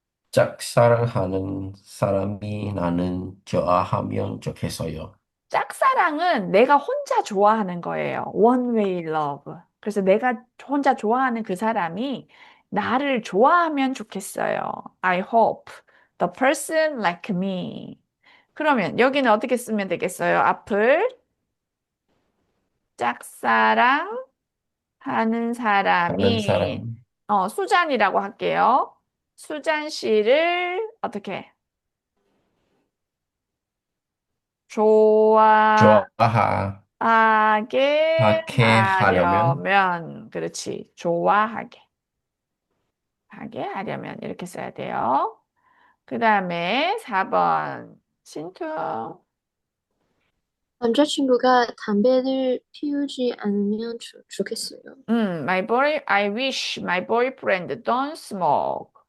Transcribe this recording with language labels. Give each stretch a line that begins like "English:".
Korean: 짝사랑하는 사람이 나는 좋아하면 좋겠어요. 짝사랑은 내가 혼자 좋아하는 거예요.
English: One way love.
Korean: 그래서 내가 혼자 좋아하는 그 사람이 나를 좋아하면 좋겠어요.
English: I hope the person like me.
Korean: 그러면 여기는 어떻게 쓰면 되겠어요? 앞을 짝사랑 하는 하는 사람이 사람, 수잔이라고 할게요. 수잔 씨를 어떻게 좋아하게 좋아하게 하려면, 하려면 그렇지. 하게 하려면 이렇게 써야 돼요. 그 다음에 4번 신투. 남자친구가 담배를 피우지 않으면 좋겠어요.
English: I wish my boyfriend don't smoke.